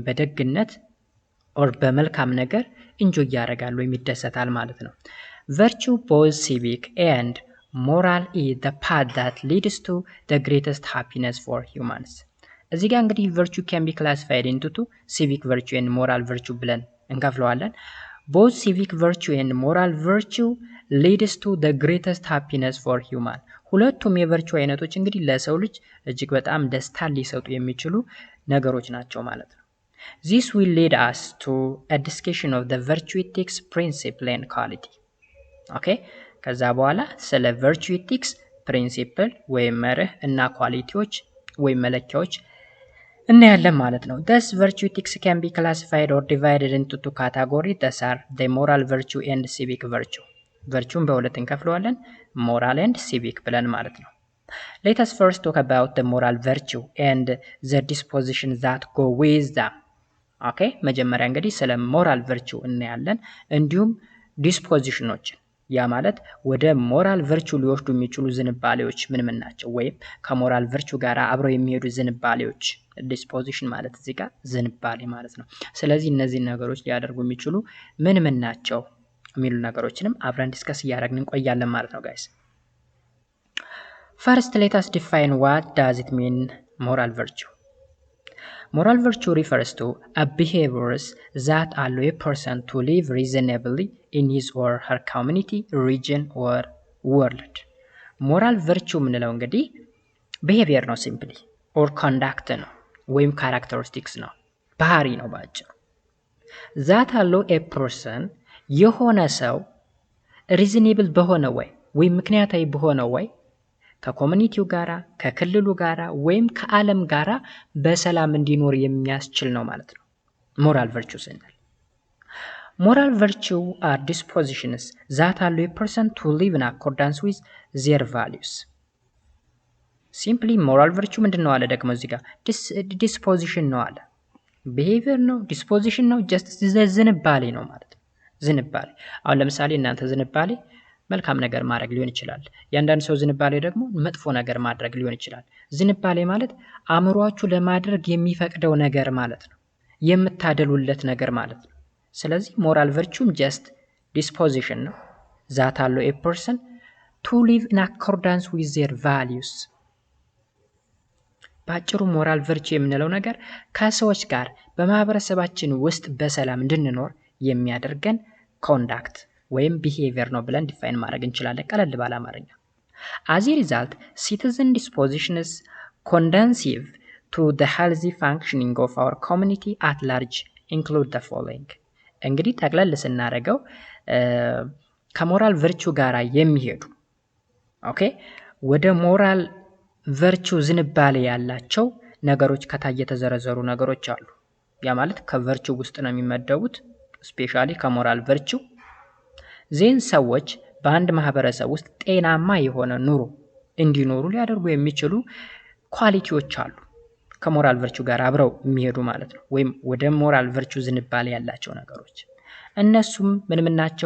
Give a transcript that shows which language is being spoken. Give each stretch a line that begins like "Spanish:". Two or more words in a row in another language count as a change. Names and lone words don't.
Amharic: በደግነት ኦር በመልካም ነገር ኢንጆይ ያደርጋል ወይም ይደሰታል ማለት ነው።
English: virtue both civic and moral is the path that leads to the greatest happiness for humans።
Amharic: እዚህ ጋር እንግዲህ
English: virtue can be classified into two civic virtue and moral virtue
Amharic: ብለን እንከፍለዋለን።
English: both civic virtue and moral virtue leads to the greatest happiness for human።
Amharic: ሁለቱም የቨርቹ አይነቶች እንግዲህ ለሰው ልጅ እጅግ በጣም ደስታን ሊሰጡ የሚችሉ ነገሮች ናቸው ማለት ነው።
English: This will lead us to a discussion of the virtue ethics principle and quality።
Amharic: ኦኬ ከዛ በኋላ ስለ
English: virtue ethics principle
Amharic: ወይም መርህ እና ኳሊቲዎች ወይም መለኪያዎች እናያለን ማለት ነው።
English: Thus virtue ethics can be classified or divided into two categories. Thus are the moral virtue and civic virtue።
Amharic: ቨርቹን በሁለት እንከፍለዋለን፣
English: moral and civic
Amharic: ብለን ማለት ነው።
English: Let us first talk about the moral virtue and the disposition that go with them።
Amharic: ኦኬ መጀመሪያ እንግዲህ ስለ
English: moral virtue
Amharic: እናያለን፣ እንዲሁም ዲስፖዚሽኖችን፣ ያ ማለት ወደ
English: moral virtue
Amharic: ሊወስዱ የሚችሉ ዝንባሌዎች ምን ናቸው? ወይም ከሞራል ቨርቹ ጋር አብረው የሚሄዱ ዝንባሌዎች። ዲስፖዚሽን ማለት እዚህ ጋር ዝንባሌ ማለት ነው። ስለዚህ እነዚህ ነገሮች ሊያደርጉ የሚችሉ ምን ናቸው የሚሉ ነገሮችንም አብረን ዲስከስ እያደረግን እንቆያለን ማለት ነው ጋይስ።
English: First let us define what does it mean moral virtue። Moral virtue refers to a behaviors that allow a person to live reasonably in his or her community, region or world። moral virtue
Amharic: ምንለው እንግዲህ behavior ነው ሲምፕሊ
English: or conduct
Amharic: ነው ወይም characteristics ነው፣ ባህሪ ነው ባጭሩ።
English: that allow a person
Amharic: የሆነ ሰው ሪዝኔብል በሆነ ወይ ወይም ምክንያታዊ በሆነ ወይ ከኮሚኒቲው ጋራ ከክልሉ ጋራ ወይም ከዓለም ጋራ በሰላም እንዲኖር የሚያስችል ነው ማለት ነው
English: moral virtue
Amharic: ስንል።
English: moral virtue are dispositions that allow a person to live in accordance with their values። simply moral virtue
Amharic: ምንድነው አለ ደግሞ እዚህ ጋር ዲስፖዚሽን ነው አለ። ቢሄቪየር ነው፣ ዲስፖዚሽን ነው፣ ጀስት ዝንባሌ ነው ማለት ነው። ዝንባሌ አሁን ለምሳሌ እናንተ ዝንባሌ መልካም ነገር ማድረግ ሊሆን ይችላል። ያንዳንድ ሰው ዝንባሌ ደግሞ መጥፎ ነገር ማድረግ ሊሆን ይችላል። ዝንባሌ ማለት አእምሮአችሁ ለማድረግ የሚፈቅደው ነገር ማለት ነው፣ የምታደሉለት ነገር ማለት ነው። ስለዚህ
English: moral virtue just disposition
Amharic: ነው
English: that allow a person to live in accordance with their values።
Amharic: ባጭሩ
English: moral virtue
Amharic: የምንለው ነገር ከሰዎች ጋር በማህበረሰባችን ውስጥ በሰላም እንድንኖር የሚያደርገን ኮንዳክት ወይም ቢሄቪየር ነው ብለን ዲፋይን ማድረግ እንችላለን ቀለል ባለ አማርኛ።
English: as a result citizen dispositions conducive to the healthy functioning of our community at large include the following።
Amharic: እንግዲህ ጠቅለል ስናደርገው ከሞራል ቨርቹ ጋራ የሚሄዱ ኦኬ ወደ
English: moral virtue
Amharic: ዝንባሌ ያላቸው ነገሮች ከታይ የተዘረዘሩ ነገሮች አሉ። ያ ማለት ከቨርቹ ውስጥ ነው የሚመደቡት ስፔሻሊ ከሞራል ቨርቹ ዜን ሰዎች በአንድ ማህበረሰብ ውስጥ ጤናማ የሆነ ኑሮ እንዲኖሩ ሊያደርጉ የሚችሉ ኳሊቲዎች አሉ ከሞራል ቨርቹ ጋር አብረው የሚሄዱ ማለት ነው ወይም ወደ
English: moral virtue
Amharic: ዝንባሌ ያላቸው ነገሮች እነሱም ምን ናቸው?